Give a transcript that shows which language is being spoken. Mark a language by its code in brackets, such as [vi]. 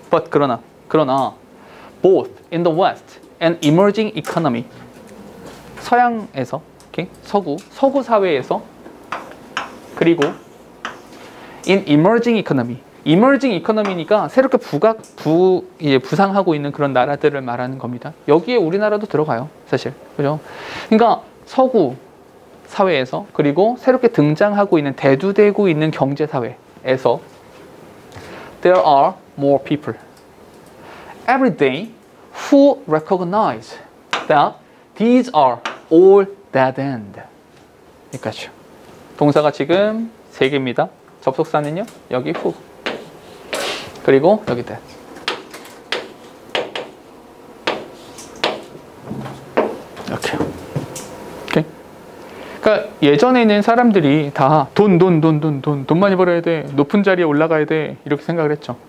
[en] but [ko] 그러나 [en] both in the West and emerging economy, [ko] 서양에서, 오케이? 서구 사회에서, 그리고 [en] in emerging economy [ko] 니까 새롭게 부상하고 있는 그런 나라들을 말하는 겁니다. 여기에 우리나라도 들어가요, 사실. 그죠? 그러니까 서구 사회에서, 그리고 새롭게 등장하고 있는, 대두되고 있는 경제 사회에서 [en] there are more people every day who recognize that these are all dead end. [ko] 여기까지요. 동사가 지금 3개입니다. 접속사는요, 여기 who, 그리고 여기 that. 이렇게요. 오케이? 그러니까 예전에는 사람들이 다 돈 많이 벌어야 돼, 높은 자리에 올라가야 돼, 이렇게 생각을 했죠.